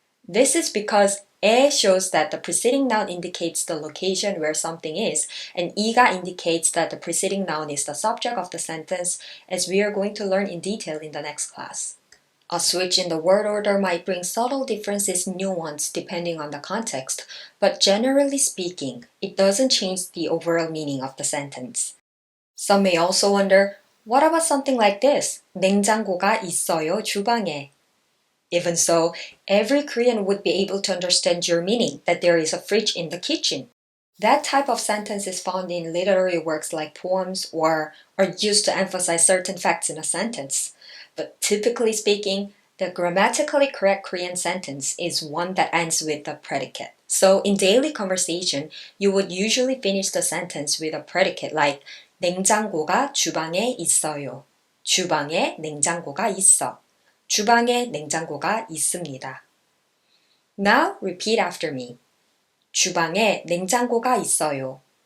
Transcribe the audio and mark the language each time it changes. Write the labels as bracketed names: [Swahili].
[English] This is because 에 shows that the preceding noun indicates the location where something is, and 이가 indicates that the preceding noun is the subject of the sentence, as we are going to learn in detail in the next class. A switch in the word order might bring subtle differences in nuance depending on the context, but generally speaking, it doesn't change the overall meaning of the sentence. Some may also wonder, what about something like this? [Korean] 냉장고가 있어요, 주방에. [English] Even so, every Korean would be able to understand your meaning that there is a fridge in the kitchen. That type of sentence is found in literary works like poems or are used to emphasize certain facts in a sentence. But typically speaking, the grammatically correct Korean sentence is one that ends with a predicate. So in daily conversation, you would usually finish the sentence with a predicate like [Korean] 냉장고가 주방에 있어요. 주방에 냉장고가 있어. 주방에 냉장고가 있습니다. [English] Now repeat after me. [Korean] 주방에 냉장고가 있어요.